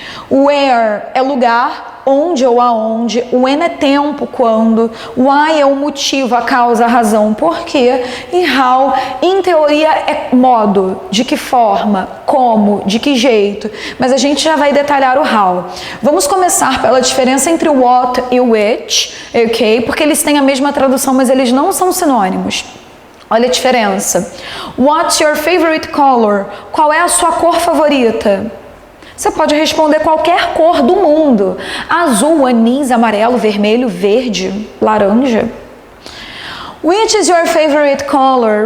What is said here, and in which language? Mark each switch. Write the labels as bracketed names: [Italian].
[Portuguese] Where é lugar, onde ou aonde, when é tempo, quando, why é o motivo, a causa, a razão, porquê, e how, em teoria, é modo, de que forma, como, de que jeito, mas a gente já vai detalhar o how. Vamos começar pela diferença entre o what e o which, ok? Porque eles têm a mesma tradução, mas eles não são sinônimos. Olha a diferença. [English] What's your favorite color? [Portuguese] Qual é a sua cor favorita? Você pode responder qualquer cor do mundo. Azul, anis, amarelo, vermelho, verde, laranja. [English] Which is your favorite color?